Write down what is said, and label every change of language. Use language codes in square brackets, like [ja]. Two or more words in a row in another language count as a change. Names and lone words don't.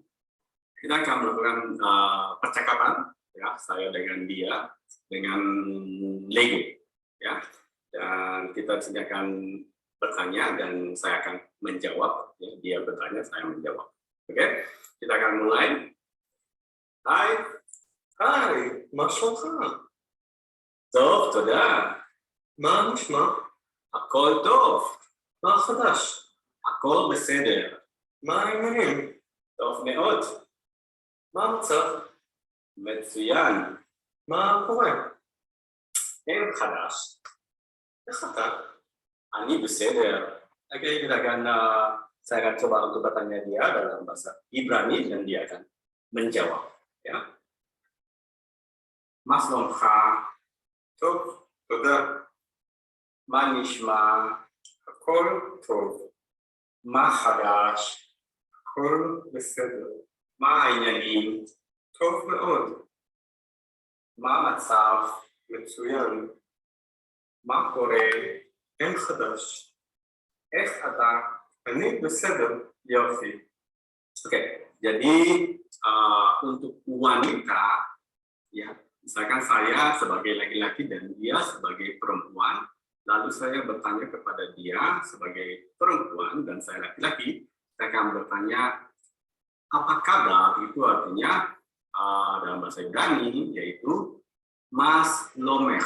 [id] Kita akan melakukan percakapan ya, saya dengan dia dengan Lego ya, dan kita akan bertanya dan saya akan menjawab ya, dia bertanya saya menjawab. Oke, kita akan mulai. Hai, [he] מה שלומך? טוב, תודה. מה נשמע? הכל טוב. מה חדש? הכל בסדר. מה העניינים? טוב מאוד. מה המצב? מצוין. מה קורה? אין חדש. איך אתה? אני בסדר. [id] Oke, saya akan coba untuk bertanya dia dalam bahasa Ibrani dan dia akan menjawab. Ya. [he] מה שלומך? טוב, תודה. מה נשמע? הכל טוב. מה חדש? הכל בסדר. מה העניינים? טוב מאוד. מה המצב? מצוין. מה קורה? אין חדש. איך אתה? אני בסדר. יופי. [id] Oke, jadi untuk wanita ya, misalkan saya sebagai laki-laki dan dia sebagai perempuan, lalu saya bertanya kepada dia sebagai perempuan dan saya laki-laki, saya akan bertanya apa kabar, itu artinya dalam bahasa Ibrani yaitu [he] מה שלומך.